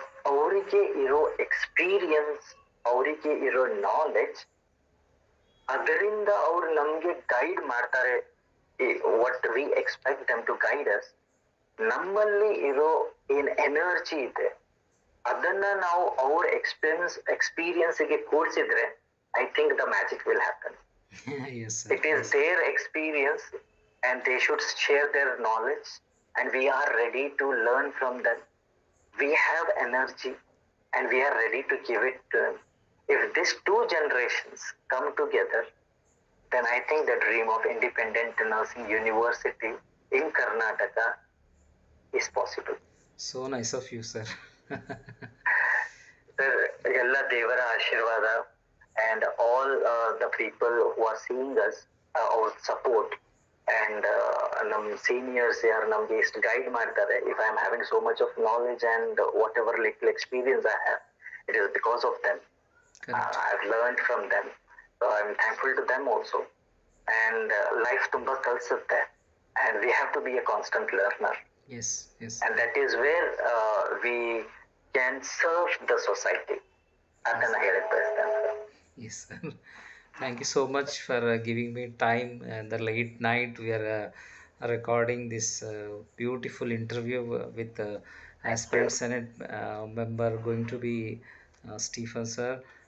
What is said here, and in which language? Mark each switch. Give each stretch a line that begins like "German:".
Kannada: ಅವರಿಗೆ ಇರೋ ಎಕ್ಸ್ಪೀರಿಯನ್ಸ್, ಅವರಿಗೆ ಇರೋ ನಾಲೆಡ್ಜ್, ಅದರಿಂದ ಅವ್ರು ನಮ್ಗೆ ಗೈಡ್ ಮಾಡ್ತಾರೆ.
English: What we expect them to guide us.
Kannada: ನಮ್ಮಲ್ಲಿ ಇರೋ ಏನ್ ಎನರ್ಜಿ ಇದೆ ಅದನ್ನ ನಾವು ಅವ್ರ ಎಕ್ಸ್ಪೀರಿಯನ್ಸ್ ಗೆ ಕೂಡಿಸಿದ್ರೆ
English: I think the magic will happen. It is their experience and they should share their knowledge and we are ready to learn from them. We have energy and we are ready to give it to them. If these two generations come together, then I think the dream of independent nursing university in Karnataka is possible. So nice of you, sir. Sir,
Kannada: ella devara ashirvada
English: and all the people who are seeing us, our support, and
Kannada: ನಮ್ಮ seniors ಯಾರು ನಮ್ಗೆ ಎಷ್ಟು guide ಮಾಡ್ತಾರೆ.
English: If I am having so much of knowledge and whatever little experience I have, it is because of them. I have learned from them, so I am thankful to them also. And life
Kannada: ತುಂಬಾ ಕಲಿಸುತ್ತೆ
English: and we have to be a constant learner. Yes. And that is where we can serve the society.
Kannada: ಅದನ್ನ ಹೇಳಕ್ ಬಯಸ್ತೇನೆ.
English: Yes, sir. Thank you so much for giving me time. And the late night we are recording this beautiful interview with aspirant Senate member going to be Stephen sir.